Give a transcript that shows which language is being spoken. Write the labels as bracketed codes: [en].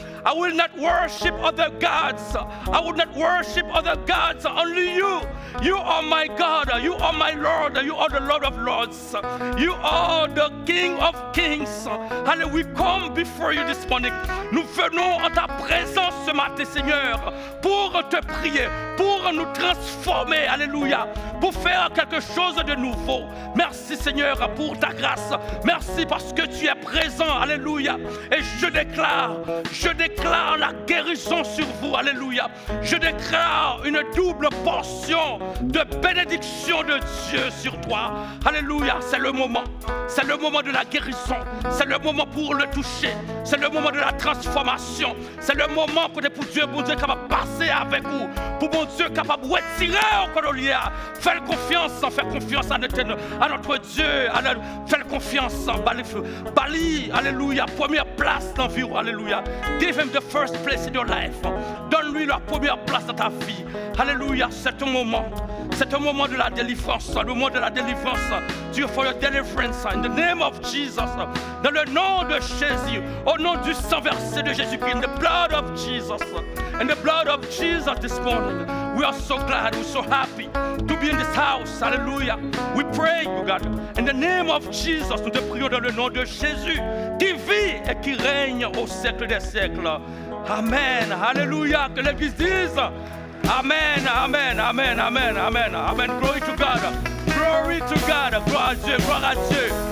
[en] I will not worship other gods. I will not worship other gods. Only you. You are my God. You are my Lord. You are the Lord of Lords. You are the King of Kings. Hallelujah. We come before you this morning. [fr] Nous venons en ta présence ce matin, Seigneur, pour te prier, pour nous transformer. Alléluia. Pour faire quelque chose de nouveau. Merci, Seigneur, pour ta grâce. Merci parce que tu es présent. Alléluia. Et je déclare la guérison sur vous. Alléluia. Je déclare une double portion de bénédiction de Dieu sur toi. Alléluia. C'est le moment. C'est le moment de la guérison. C'est le moment pour le toucher. C'est le moment de la transformation. C'est le moment pour Dieu capable de passer avec vous. Pour mon Dieu capable de retirer au collier. Fais confiance à notre Dieu. Fais confiance. Bali, alléluia. Première place dans la vie. Alléluia. [en] Give him the first place in your life. [fr] Donne-lui la première place dans ta vie. Alléluia. C'est un moment de la délivrance. Le moment de la délivrance. [en] Dieu, for your deliverance. In the name of Jesus. [fr] Dans le nom de Jésus. Au nom du sang versé de Jésus-Christ. [en] In the blood of Jesus. In the blood of Jesus this morning. We are so glad. We're so happy to be in this house. Hallelujah. We pray, you God. In the name of Jesus. [fr] Nous te prions dans le nom de Jésus. Qui vit et qui règne au siècle des siècles. Amen. Alléluia. Que l'Église dise. Amen, amen, amen, amen, amen, amen. [en] Glory to God. Glory to God. [fr] Gloire à Dieu, gloire à Dieu.